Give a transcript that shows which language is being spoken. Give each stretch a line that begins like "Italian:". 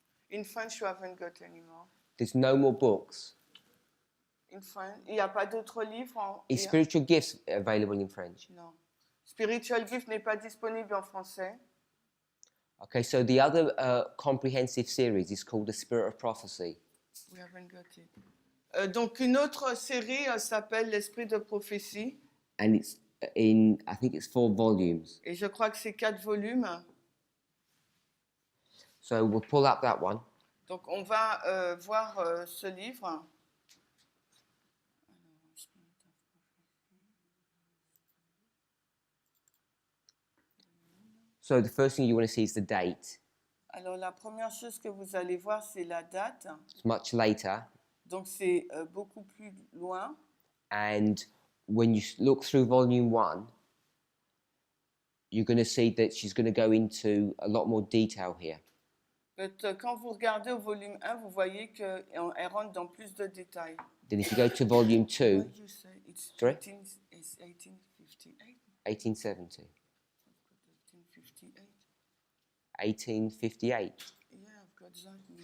English: In French, you haven't got anymore. There's no more books. In French,
French: il n'y a pas d'autres livres en...
English: Is spiritual gifts available in French?
French: Non. Spiritual Gift n'est pas disponible en français.
English: Okay, so the other comprehensive series is called The Spirit of Prophecy. We haven't got it.
French: Donc une autre série s'appelle L'Esprit de prophétie.
English: And it's I think it's 4 volumes.
French: Et je crois que c'est 4 volumes.
English: So we'll pull up that one.
French: Donc on va voir ce livre.
English: So the first thing you want to see is the date.
French: Alors la première chose que vous allez voir, c'est la date.
English: It's much later.
French: Donc c'est beaucoup plus loin.
English: And when you look through volume 1, you're going to see that she's going to go into a lot more detail here.
French: Quand vous regardez au volume 1, vous voyez qu'elle rentre dans plus de détails.
English: Then if you go to volume 2, What you say? It's Sorry? 1858. 1870, 1858. 1858. Yeah, I've got that.